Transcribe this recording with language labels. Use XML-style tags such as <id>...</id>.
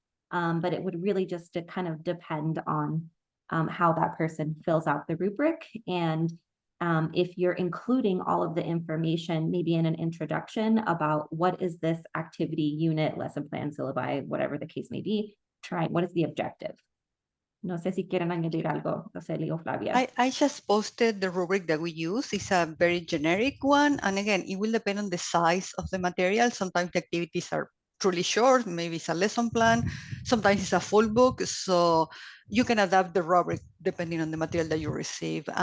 <en>But it would really just kind of depend on how that person fills out the rubric. And if you're including all of the information, maybe in an introduction about what is this activity, unit, lesson plan, syllabi, whatever the case may be, what is the objective?</en> <es>No sé si quieren añadir algo, Roseli o Flavia.</es> <en>I just posted the rubric that we use. It's a very generic one. And again, it will depend on the size of the material. Sometimes the activities are truly short, maybe it's a lesson plan, sometimes it's a full book, so you can adapt the rubric depending on the material that you receive.</en>